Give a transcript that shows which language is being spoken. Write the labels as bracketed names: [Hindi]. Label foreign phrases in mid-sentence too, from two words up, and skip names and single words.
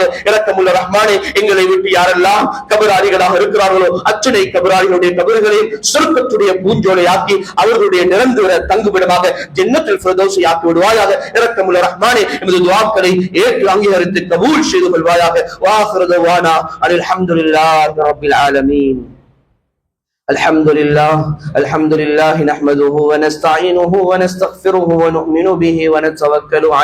[Tamil] இரக்கமுள்ள ரஹ்மானே, எங்களை விட்டு யாரெல்லாம் கபராளிகளாக இருக்கிறார்களோ அத்தனை கபராளிகளுடைய கபர்களையும் சொர்க்கத்துடைய பூஞ்சோலையாக்கி அவர்களுடைய நிரந்தர தங்குமிடமாக ஜன்னத்துல் ஃபிர்தௌஸை ஆக்கி விடுவாயாக. இரக்கமுள்ள ரஹ்மானே, எமது துஆக்களை ஏற்று அங்கீகரித்து கபூல் செய்து கொள்வாயாக. [Arabic] وآخر دعوانا الحمد لله رب العالمين. الحمد لله نحمده ونستعينه ونستغفره ونؤمن به ونتوكل عليه